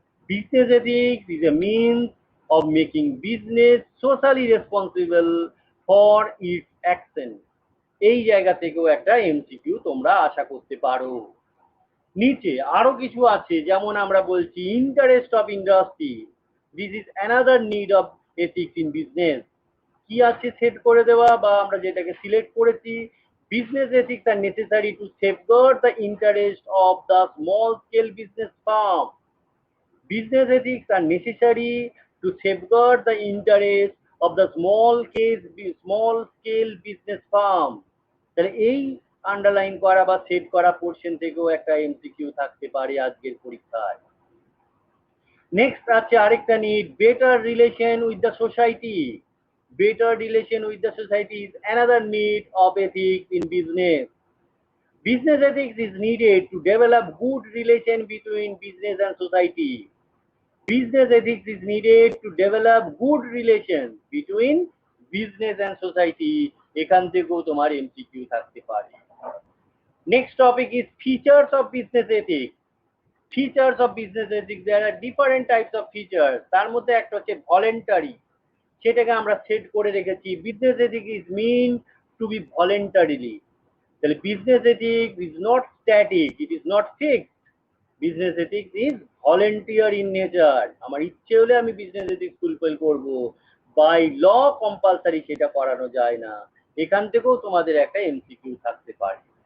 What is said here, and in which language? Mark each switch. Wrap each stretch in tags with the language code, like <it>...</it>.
<en>Business ethics is a means of making business socially responsible for its action.</en> <bn>এই জায়গা থেকেও একটা MCQ তোমরা আশা করতে পারো। নিচে আরো কিছু আছে, যেমন আমরা বলছি interest of industry.</bn> <en>This is another need of ethics in business.</en> <bn>কি আছে সেট করে দেওয়া, বা আমরা যেটাকে সিলেক্ট করেছি,</bn> <en>Business ethics are necessary to safeguard the interest of the small scale business firm. Business ethics are necessary to safeguard the interest of the small scale business firm.</en> <bn>তাহলে এই আন্ডারলাইন করা বা সেট করা portion থেকেও একটা MCQ থাকতে পারে আজকের পরীক্ষায়। নেক্সট আছে আরেকটা need,</bn> <en>Better relation with the society. Better relation with the society is another need of ethics in business. Business ethics is needed to develop good relation between business and society. Business ethics is needed to develop good relation between business and society.</en> <bn>এখান থেকেও তোমার MCQ থাকতে পারে।</bn> <en>Next topic is features of business ethics. Features of business ethics, there are different types of features.</en> <bn>তার মধ্যে একটা হচ্ছে voluntary, সেটাকে আমরা সেট করে রেখেছি।</bn> <en>Business ethics is mean to be voluntarily. তাহলে business ethics is not static, it is not fixed. Business ethics is volunteer in nature.</en> <bn>আমার ইচ্ছে হলে আমি বিজনেস এথিক্স ফুলফিল করব, বাই ল কম্পালসারি সেটা করানো যায় না। এখান থেকেও তোমাদের একটা এমসিকিউ থাকতে পারে।</bn>